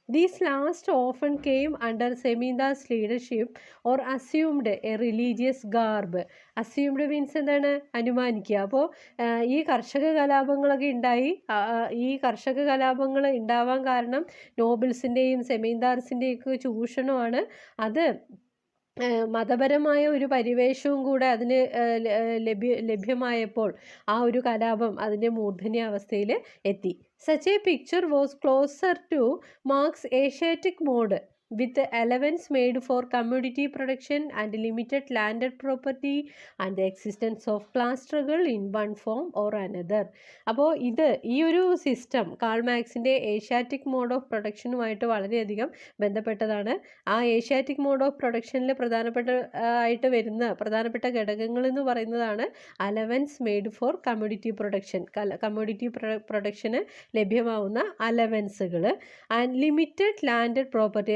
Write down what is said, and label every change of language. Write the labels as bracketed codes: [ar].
[en] These last often came under Seminda's leadership or assumed a religious garb. Assumed means [ml] എന്താണ്? അനുമാനിക്കുക. അപ്പോൾ ഈ കർഷക കലാപങ്ങളൊക്കെ ഉണ്ടായി. ഈ കർഷക കലാപങ്ങൾ ഉണ്ടാവാൻ കാരണം നോബിൾസിൻ്റെയും സെമീന്ദാർസിൻ്റെയും ഒക്കെ ചൂഷണമാണ്. അത് മതപരമായ ഒരു പരിവേഷവും കൂടെ അതിന് ലഭ്യമായപ്പോൾ ആ ഒരു കലാപം അതിൻ്റെ മൂർധന്യാവസ്ഥയിൽ എത്തി. [en] Such a picture was closer to Marx's Asiatic mode, with allowance made for commodity production and limited landed property and the existence of class struggle in one form or another. [ml] അപ്പോൾ ഈ ഒരു system call മാർക്സിൻ്റെ Asiatic mode of പ്രൊഡക്ഷനുമായിട്ട് വളരെയധികം ബന്ധപ്പെട്ടതാണ്. ആ Asiatic mode of പ്രൊഡക്ഷനിൽ ആയിട്ട് വരുന്ന പ്രധാനപ്പെട്ട ഘടകങ്ങൾ എന്ന് പറയുന്നതാണ് [en] allowance made for commodity production, [ml] commodity production ലഭ്യമാവുന്ന അലവൻസുകൾ, [en] And limited landed property.